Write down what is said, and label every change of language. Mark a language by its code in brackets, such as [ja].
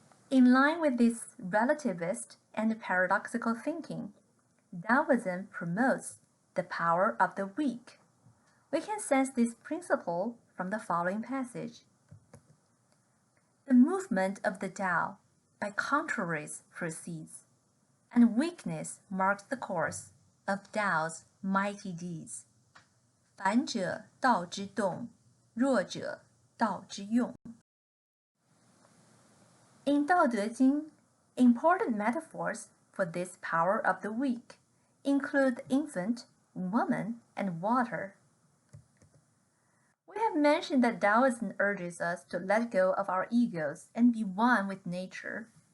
[en] In line with this relativist and paradoxical thinking, Taoism promotes the power of the weak. We can sense this principle from the following passage. The movement of the Tao by contraries proceeds, and weakness marks the course of Tao's mighty deeds. [zh] 反者道之动，弱者道之用。 [en] In Tao Te Ching, important metaphors for this power of the weak include the infant, woman, and water. We have mentioned that Taoism urges us to let go of our egos and be one with nature.